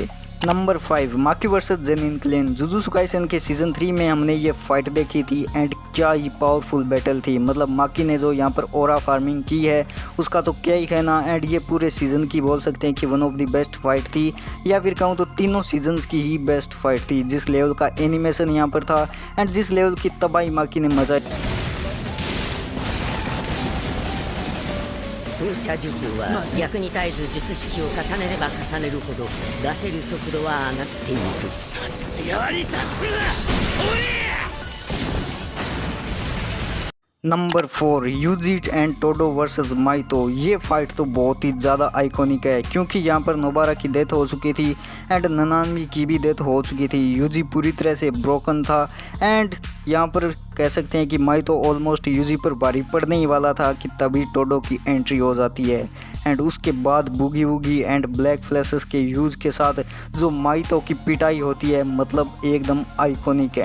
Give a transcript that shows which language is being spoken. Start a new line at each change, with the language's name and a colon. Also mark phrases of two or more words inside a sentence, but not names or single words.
Hindi: नंबर 5 माकी वर्सेस जेनिन क्लेन जुजुत्सु काइसेन के सीज़न 3 में हमने ये फाइट देखी थी एंड क्या ही
English: powerful battle
Hindi: थी। मतलब माकी ने जो यहाँ पर
English: aura farming
Hindi: की है उसका तो क्या ही कहना एंड ये पूरे सीज़न की बोल सकते हैं कि
English: one of the best fight
Hindi: थी, या फिर कहूँ तो तीनों सीजन्स की ही
English: best fight
Hindi: थी। जिस लेवल का एनिमेशन यहाँ पर था एंड जिस लेवल की तबाही माकी ने मजा
Japanese: 風車術は逆に絶えず術式を重ねれば重ねるほど出せる速度は上がっていく。あっち側に立つな、おりゃ。
Hindi: नंबर 4 यूजी एंड टोडो वर्सेस माइतो ये फाइट तो बहुत ही ज़्यादा आइकॉनिक है क्योंकि यहाँ पर नोबारा की डेथ हो चुकी थी एंड ननामी की भी डेथ हो चुकी थी। यूजी पूरी तरह से ब्रोकन था एंड यहाँ पर कह सकते हैं कि माइतो ऑलमोस्ट यूजी पर भारी पड़ने ही वाला था कि तभी टोडो की एंट्री हो जाती है एंड उसके बाद बूगी वूगी एंड
English: black flashes
Hindi: के यूज़ के साथ जो माइतो की पिटाई होती है मतलब एकदम आइकॉनिक।